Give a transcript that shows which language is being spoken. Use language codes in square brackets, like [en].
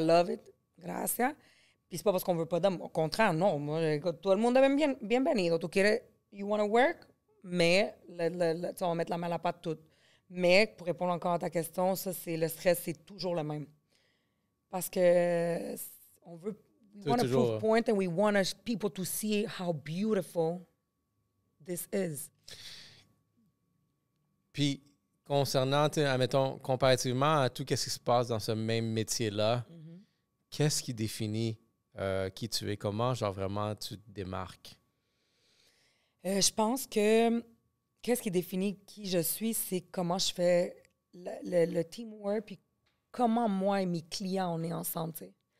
[en] I love it. [es] Gracias. [fr] Puis c'est pas parce qu'on veut pas d'hommes. Au contraire, non. Moi, tout le monde est [es] bienvenido. [en] You want to work, [fr] mais on va mettre la main à la pâte toute. Mais pour répondre encore à ta question, ça, c'est le stress, c'est toujours le même. Parce que on veut... [en] We want to prove point and we want people to see how beautiful this is. [fr] Puis, concernant, admettons, comparativement à tout ce qui se passe dans ce même métier-là, qu'est-ce qui définit qui tu es? Comment, genre, vraiment, tu te démarques? Je pense que qu'est-ce qui définit qui je suis, c'est comment je fais le teamwork, puis comment moi et mes clients, on est ensemble, tu sais.